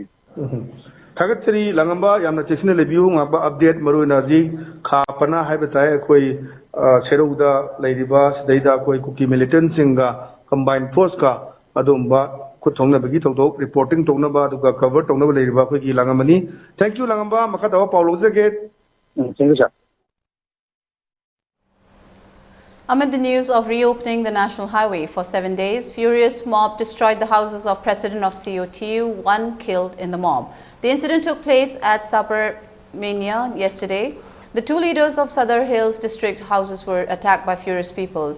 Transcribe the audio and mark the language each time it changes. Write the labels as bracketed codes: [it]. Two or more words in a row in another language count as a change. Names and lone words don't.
[mni] ꯊꯥꯒꯠꯆꯔꯤ ꯂꯥꯡꯉꯝꯕ ꯌꯥꯝꯅ ꯆꯦꯛꯁꯤꯟꯅ ꯂꯩꯕꯤꯌꯨ ꯉꯥꯛꯄ ꯑꯞꯗꯦꯠ ꯃꯔꯨꯑꯣꯏꯅ ꯍꯧꯖꯤꯛ ꯈꯥ ꯄꯅꯥ ꯍꯥꯏꯕ ꯇꯥꯏ ꯑꯩꯈꯣꯏ ꯁꯦꯔꯧꯗ ꯂꯩꯔꯤꯕ ꯁꯤꯗꯩꯗ ꯑꯩꯈꯣꯏ ꯀꯨꯀꯤ ꯃꯤꯂꯤꯇꯦꯟꯁꯤꯡꯒ ꯀꯝꯕꯥꯏꯟ ꯐꯣꯔꯁꯀ ꯑꯗꯨꯒꯨꯝꯕ ꯈꯨꯠ ꯊꯣꯡꯅꯕꯒꯤ ꯊꯧꯗꯣꯛ ꯔꯤꯄꯣꯔꯇꯤꯡ ꯇꯧꯅꯕ ꯑꯗꯨꯒ ꯀꯚꯔ ꯇꯧꯅꯕ ꯂꯩꯔꯤꯕ ꯑꯩꯈꯣꯏꯒꯤ ꯂꯥꯡꯉꯝꯕꯅꯤ [en] thank you [mni] ꯂꯥꯡꯉꯝꯕ ꯃꯈꯥ ꯇꯥꯕ ꯄꯥꯎ ꯂꯧꯖꯒꯦ [en] thank you sir Amid the news of reopening the national highway for 7 days, furious mob destroyed the houses of President of COTU, one killed in the mob. The incident took place at Sabarmania yesterday. The two leaders of Sadar Hills district houses were attacked by furious people.